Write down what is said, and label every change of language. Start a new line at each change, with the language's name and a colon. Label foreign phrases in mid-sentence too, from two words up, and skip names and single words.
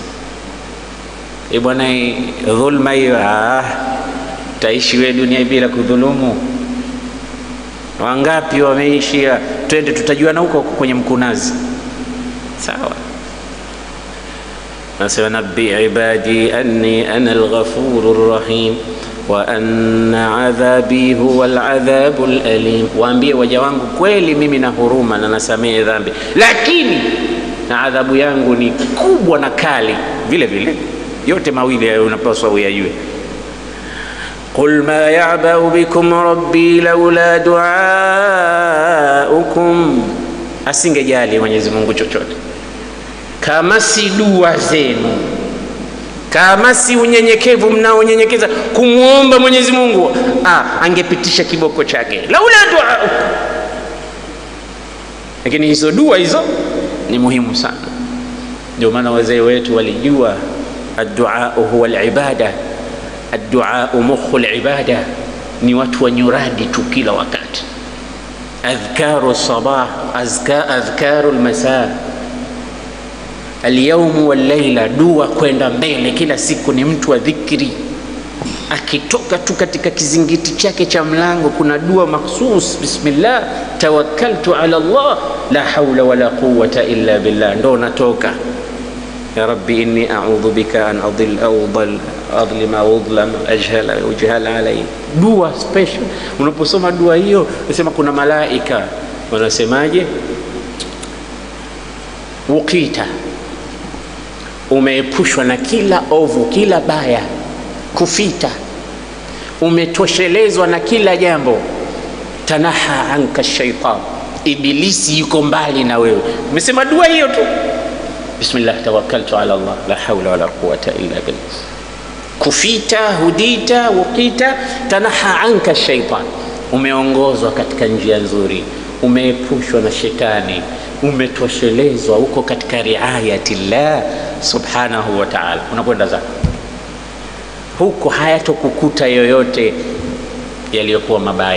Swahili: Bwana, dhulma hiyo, taishi wewe dunia bila kudhulumu. Wangapi wameishia? Twende tutajuana huko kwenye mkunazi. Sawa. Nasema
Arabic: نبئ عبادي أني أنا الغفور الرحيم وأن عذابي هو العذاب الأليم.
Swahili: Waambie waja wangu kweli mimi na huruma na nasamehe dhambi, lakini na adhabu yangu ni kubwa na kali vile vile. Yote mawili unapaswa uyajue.
Arabic: قل ما يعبأ بكم ربي لولا دعاؤكم.
Swahili: Asingejali Mwenyezi Mungu chochote kama si dua zenu, kama si unyenyekevu mnaonyenyekeza kumuomba Mwenyezi Mungu, angepitisha kiboko chake,
Arabic: لولا دعاؤكم.
Swahili: Lakini hizo dua hizo ni muhimu sana. Ndio maana wazee wetu walijua
Arabic: الدعاء هو العبادة، الدعاء مخ العبادة.
Swahili: ni watu wa nyuradi tu kila wakati.
Arabic: أذكار الصباح أذكار المساء اليوم والليلة,
Swahili: dua kwenda mbele kila siku. Ni mtu wa dhikri, akitoka tu katika kizingiti chake cha mlango kuna dua makhsus,
Arabic: بسم الله توكلت على الله لا حول ولا قوة إلا بالله,
Swahili: ndo natoka.
Arabic: يا رب إني أعوذ بك أن أظلم أو أظلم أجهل علي.
Swahili: Dua special. Unaposoma dua hiyo unasema kuna malaika wanasemaje? Ukita, umeepushwa na kila ovu, kila baya. Kufita, umetoshelezwa na kila jambo.
Arabic: تنحى عنك الشيطان,
Swahili: ibilisi yuko mbali na wewe. Umesema dua hiyo tu,
Arabic: بسم الله توكلت على الله لا حول ولا قوة إلا بالله. كفيت هديت وقيت تنحى عنك الشيطان,
Swahili: umeongozwa katika njia nzuri, umeepushwa na shetani, umetoshelezwa, uko katika
Arabic: رعاية الله سبحانه وتعالى.
Swahili: Unakwenda zako huko, hayatokukuta yoyote yaliyokuwa mabaya.